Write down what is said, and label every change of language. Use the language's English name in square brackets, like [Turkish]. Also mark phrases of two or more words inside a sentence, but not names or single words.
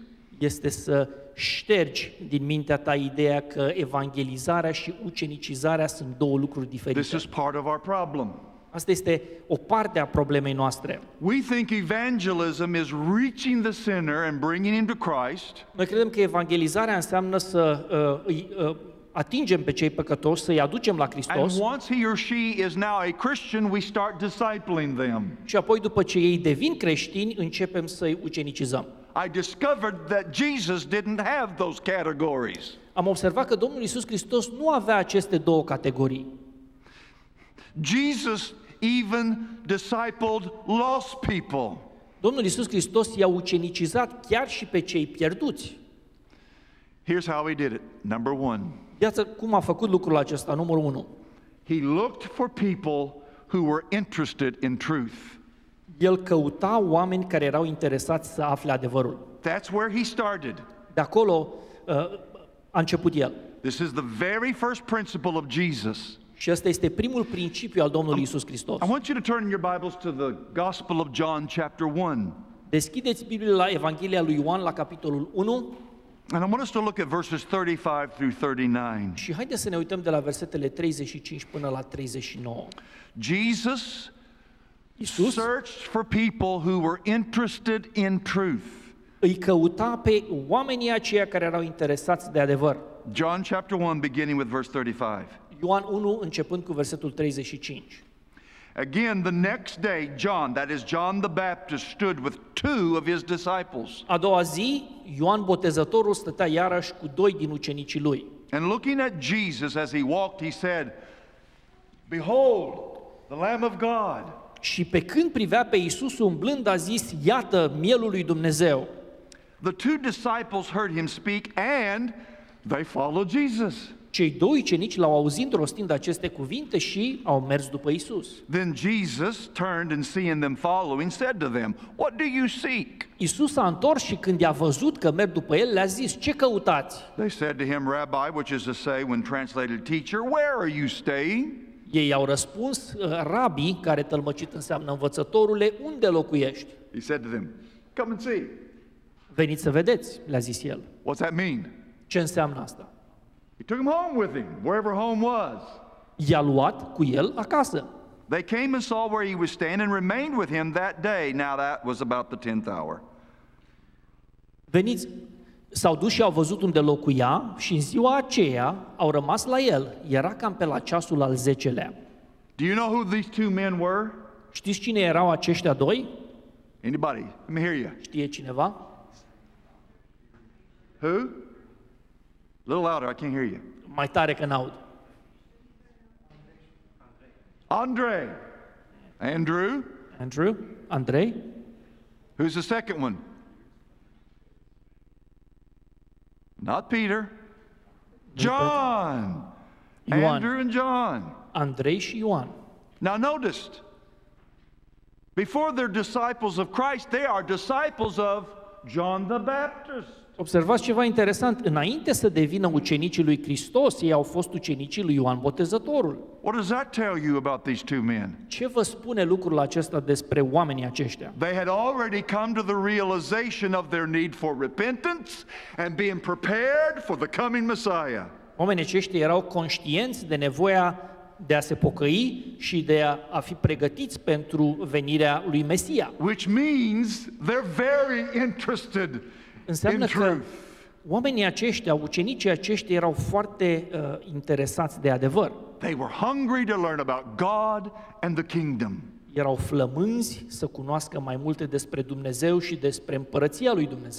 [Romanian] este să ștergi din mintea ta ideea că evangelizarea și ucenicizarea sunt două lucruri [English] This [Romanian] diferite. [English] is part of our problem. [Romanian] Asta este o parte a problemei noastre. [English] We think evangelism is reaching the sinner and bringing him to Christ. [Romanian] Noi credem că evangelizarea înseamnă să îi atingem pe cei păcătoși, să-i aducem la [English] And [Romanian] Hristos [English] once he or she is now a Christian, we start discipling them. [Romanian] și apoi după ce ei devin creștini, începem să-i ucenicizăm. [English] I discovered that Jesus didn't have those categories. [Romanian] Am observat că Domnul Iisus Hristos nu avea aceste două categorii. [English] Jesus even discipled lost people. [Romanian] Domnul Iisus Hristos i-a ucenicizat chiar și pe cei pierduți. [English] Here's how he did it. Number one, [Romanian] Iată cum a făcut lucrul acesta, numărul 1. [English] he looked for people who were interested in truth. [Romanian] El căuta oameni care erau interesați să afle adevărul. [English] That's where he started. [Romanian] De acolo a început el. [English] This is the very first principle of Jesus. [Romanian] Și ăsta este primul principiu al Domnului Iisus Hristos. [English] I want you to turn in your Bibles to the Gospel of John, chapter 1. [Romanian] Deschideți Biblia la Evanghelia lui Ioan, la capitolul 1, [English] And I want us to look at verses 35 through 39. [Romanian] și haideți să ne uităm de la versetele 35 până la 39. [English] Jesus [Romanian] Iisus [English] searched for people who were interested in truth. [Romanian] îi căuta pe oamenii aceia care erau interesați de adevăr. [English] John chapter 1, beginning with verse 35. [Romanian] Ioan 1, începând cu versetul 35. [English] Again, the next day, John, that is John the Baptist, stood with two of his disciples. [Romanian] A doua zi, Ioan Botezătorul stătea iarăși cu doi din ucenicii lui. [English] And looking at Jesus as he walked, he said, "Behold, the Lamb of God." [Romanian] Și pe când privea pe Iisus umblând, a zis, iată mielul lui Dumnezeu. [English] The two disciples heard him speak and they followed Jesus. [Romanian] Cei doi ucenici l-au auzit rostind aceste cuvinte și au mers după Iisus. [English] Then Jesus turned and seeing them following, said to them, "What do you seek?" [Romanian] Iisus s-a întors și când i-a văzut că merg după el, le-a zis, ce căutați? [English] They said to him, "Rabbi," which is to say, when translated, teacher, "where are you staying?" [Romanian] Ei au răspuns, rabi, care tălmăcit înseamnă învățătorule, unde locuiești? [English] He said to them, "Come and see." [Romanian] Veniți să vedeți, le-a zis el. [English] What's that mean? [Romanian] Ce înseamnă asta? [English] He took him home with him, wherever home was. [Romanian] I-a luat cu el acasă. [English] They came and saw where he was staying and remained with him that day. Now that was about the 10th hour. [Romanian] Veniți, s-au dus și au văzut unde locuia și în ziua aceea au rămas la el. Era cam pe la ceasul al 10-lea. [English] Do you know who these two men were? [Romanian] Știți cine erau aceștia doi? [English] Anybody? Let me hear you. [Romanian] Știe cineva? [English] Who? A little louder, I can't hear you. [Romanian] Mai tare că n-aud. [English] Andre. Andrew. Andrew? Andrei? Who's the second one? Not Peter. John. [Romanian] Ioan. [English] Andrew and John. [Romanian] Andrei și Ioan. [English] Now notice, before they're disciples of Christ, they are disciples of John the Baptist. [Romanian] Observați ceva interesant. Înainte să devină ucenicii lui Hristos, ei au fost ucenicii lui Ioan Botezătorul. [English] What does that tell you about these two men? [Romanian] Ce vă spune lucrul acesta despre oamenii aceștia? [English] They had already come to the realization of their need for repentance and being prepared for the coming Messiah. [Romanian] Oamenii aceștia erau conștienți de nevoia de a se pocăi și de a fi pregătiți pentru venirea lui Mesia. [English] Which means they're very interested [Romanian] Înseamnă [English] in [Romanian] că [English] truth. [Romanian] oamenii aceștia, ucenicii aceștia erau foarte interesați de adevăr. [English] They were hungry to learn about God and the kingdom. [Romanian] erau flămânzi să cunoască mai multe despre Dumnezeu și despre împărăția lui Dumnezeu.